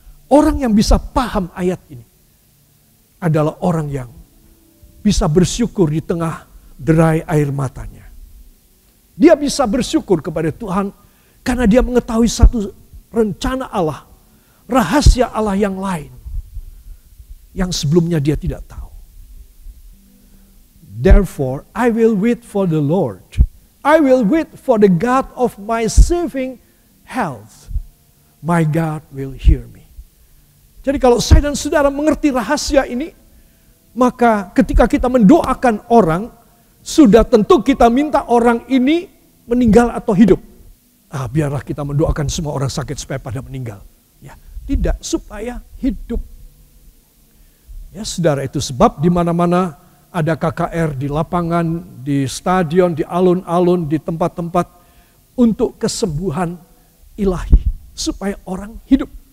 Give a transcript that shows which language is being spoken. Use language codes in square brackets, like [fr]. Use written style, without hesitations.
[id] Orang yang bisa paham ayat ini adalah orang yang bisa bersyukur di tengah derai air matanya. Dia bisa bersyukur kepada Tuhan karena dia mengetahui satu rencana Allah, rahasia Allah yang lain yang sebelumnya dia tidak tahu. [en] Therefore, I will wait for the Lord. I will wait for the God of my saving health. My God will hear me. [id] Jadi kalau saya dan saudara mengerti rahasia ini, maka ketika kita mendoakan orang, sudah tentu kita minta orang ini meninggal atau hidup. Biarlah kita mendoakan semua orang sakit supaya pada meninggal. Ya, tidak, supaya hidup. Ya, saudara, itu sebab di mana-mana ada KKR di lapangan, di stadion, di alun-alun, di tempat-tempat untuk kesembuhan ilahi supaya orang hidup.